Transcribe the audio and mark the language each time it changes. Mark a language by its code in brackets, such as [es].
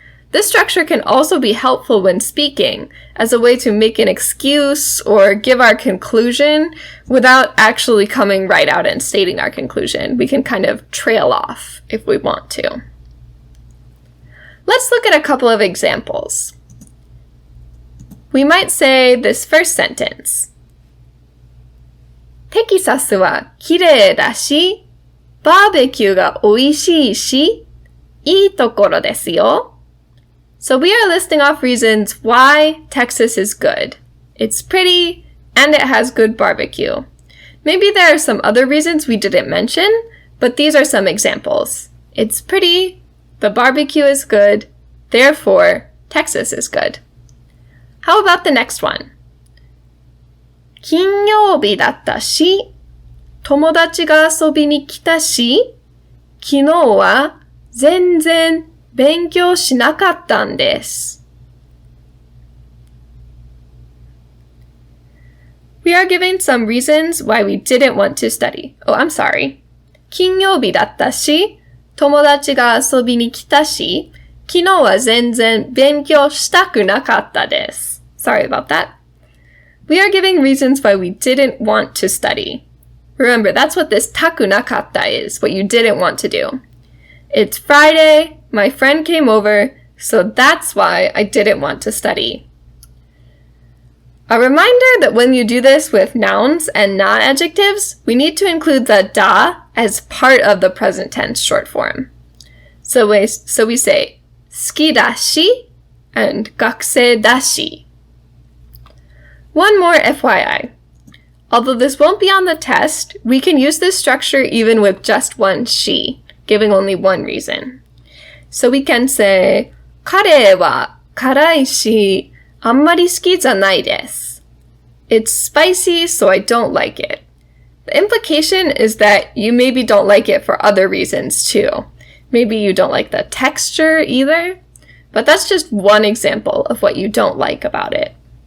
[en] This structure can also be helpful when speaking as a way to make an excuse or give our conclusion without actually coming right out and stating our conclusion. We can kind of trail off if we want to. Let's look at a couple of examples. We might say this first sentence. [ja] テキサスは綺麗だし、バーベキューが美味しいし、いいところですよ。 [en] So we are listing off reasons why Texas is good. It's pretty, and it has good barbecue. Maybe there are some other reasons we didn't mention, but these are some examples. It's pretty, the barbecue is good, therefore, Texas is good. How about the next one? [ja] 金曜日だったし、友達が遊びに来たし、昨日は全然勉強しなかったんです。 [en] We are giving some reasons why we didn't want to study. Oh, I'm sorry. [ja] 金曜日だったし、友達が遊びに来たし、昨日は全然勉強したくなかったです。 [en] Sorry about that. We are giving reasons why we didn't want to study. Remember, that's what this takunakatta is, what you didn't want to do. It's Friday, my friend came over, so that's why I didn't want to study. A reminder that when you do this with nouns and not adjectives, we need to include the da as part of the present tense short form. So we say, 好きだし and 学生だし. One more FYI. Although this won't be on the test, we can use this structure even with just one she, giving only one reason. So we can say, [ja] カレーは辛いし、あんまり好きじゃないです。 [en] It's spicy, so I don't like it. The implication is that you maybe don't like it for other reasons too. Maybe you don't like the texture either, but that's just one example of what you don't like about it.